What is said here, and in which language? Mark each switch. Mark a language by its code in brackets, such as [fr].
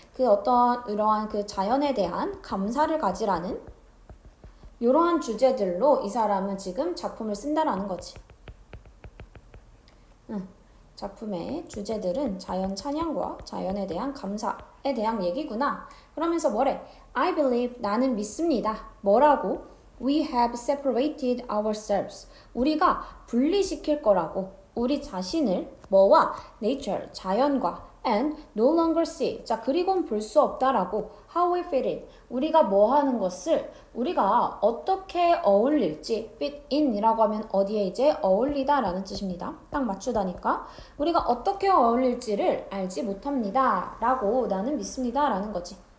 [ko] 그 어떤 이러한 그 자연에 대한 감사를 가지라는 이러한 주제들로 이 사람은 지금 작품을 쓴다라는 거지. 작품의 주제들은 자연 찬양과 자연에 대한 감사에 대한 얘기구나. 그러면서 뭐래? [en] I believe, [ko] 나는 믿습니다. 뭐라고? [en] We have separated ourselves. [ko] 우리가 분리시킬 거라고. 우리 자신을 뭐와? [en] Nature, [ko] 자연과 [en] and no longer see. [ko] 자, 그리고는 볼 수 없다라고. [en] How we fit in. [ko] 우리가 뭐 하는 것을 우리가 어떻게 어울릴지 fit in이라고 하면 어디에 이제 어울리다라는 뜻입니다. 딱 맞추다니까. 우리가 어떻게 어울릴지를 알지 못합니다. 라고 나는 믿습니다. 라는 거지.